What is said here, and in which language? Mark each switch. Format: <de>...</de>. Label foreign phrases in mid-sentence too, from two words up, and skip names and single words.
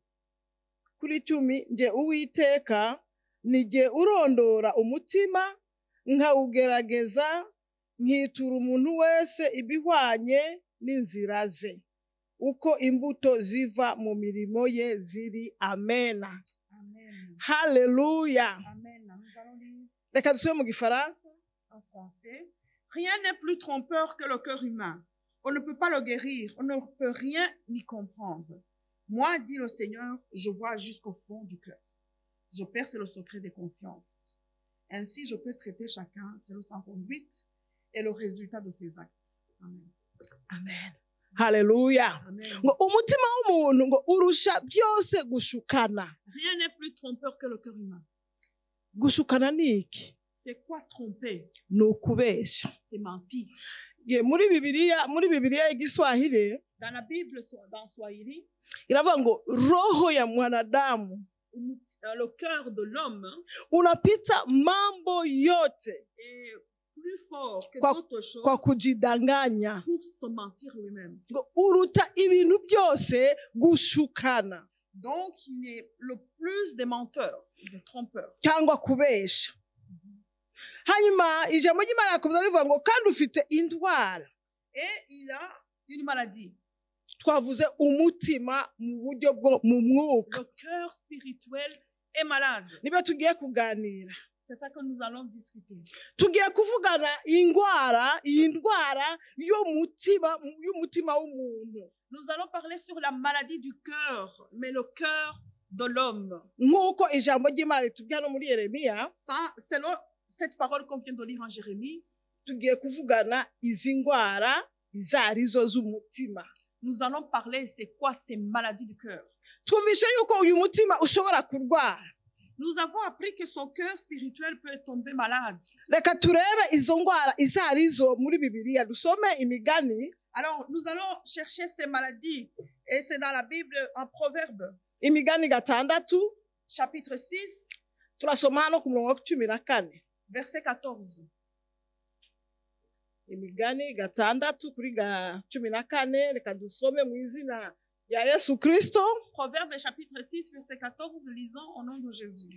<rw>Kuri 10, nje Uwiteka nijye urondora umutima, nkawugerageza, nkitura umuntu wese ibihwanye n'inzira ze, uko imbuto ziva mu mirimo ye ziri. Amena. Amen. Haleluya.</rw> <fr>Amen. Nous allons lire</fr> <rw>Reka dusome mu Gifaransa.</rw> <fr>en français. Rien n'est plus trompeur que le cœur humain. On ne peut pas le guérir, on ne peut rien y comprendre. Moi, dit le Seigneur, je vois jusqu'au fond du cœur. Je perce le secret des consciences. Ainsi, je peux traiter chacun selon sa conduite et le résultat de ses actes. Amen. Amen. Haleluya. Amen.</fr> <rw>Ngo umutima w'umuntu ngo urusha byose gushukana.</rw> <fr>Rien n'est plus trompeur que le cœur humain.</fr> <rw>Gushukana ni iki?</rw> <fr>C'est quoi tromper?</fr> <rw>Ni ukubesha.</rw> <fr>C'est mentir.</fr> <rw>Muri Bibiliya y'Igiswahili</rw> <fr>Dans la Bible, dans Swahili,</fr> <rw>iravuga ngo</rw> <sw>roho ya mwanadamu</sw> <fr>le cœur de l'homme</fr> <sw>unapita mambo yote</sw> <fr>est plus fort que</fr> <sw>Kwa-</sw> <fr>d'autres choses</fr> <sw>kwa kujidanganya.</sw> <fr>pour se mentir lui-même.</fr> <rw>Ngo uruta ibintu byose gushukana</rw> <fr>Donc, il est le plus des menteurs, des trompeurs.</fr> <rw>cyangwa kubesha. Hanyuma ijambo ry'Imana rikomeza rivuga ngo kandi ufite indwara.</rw> <fr>Et il a une maladie.</fr> <rw>Twavuze umutima mu buryo bwo mu mwuka.</rw> <fr>Le cœur spirituel est malade.</fr> <rw>Nibyo tugiye kuganira.</rw> <fr>C'est ça que nous allons discuter.</fr> <rw>Tugiye kuvugana iyi ndwara y'umutima w'umuntu.</rw> <fr>Nous allons parler sur la maladie du cœur, mais le cœur de l'homme.</fr> <rw>Nk'uko ijambo ry'Imana ritubwira no muri Yeremiya,</rw> <fr>Selon cette parole qu'on vient de lire en Jérémie,</fr> <rw>tugiye kuvugana izi ndwara izo arizo z'umutima.</rw> <fr>nous allons parler c'est quoi ces maladies du cœur.</fr> <rw>Twumvishe yuko uyu mutima ushobora kurwara.</rw> <fr>Nous avons appris que son cœur spirituel peut tomber malade.</fr> <rw>Reka turebe izo ndwara izo arizo muri Bibiliya. Dusome Imigani.</rw> <fr>Alors, nous allons chercher ces maladies. Et c'est dans la Bible, en Proverbe,</fr> <rw>Imigani 6,</rw> <fr>chapitre 6,</fr> <rw>turasoma hano ku murongo wa 14.</rw> <fr>verset 14.</fr> <rw>Imigani 6 kuri 14. Reka dusome mu izina ya Yesu Kristo,</rw> <fr>Proverbe chapitre 6, verset 14, lisons au nom de Jésus.</fr>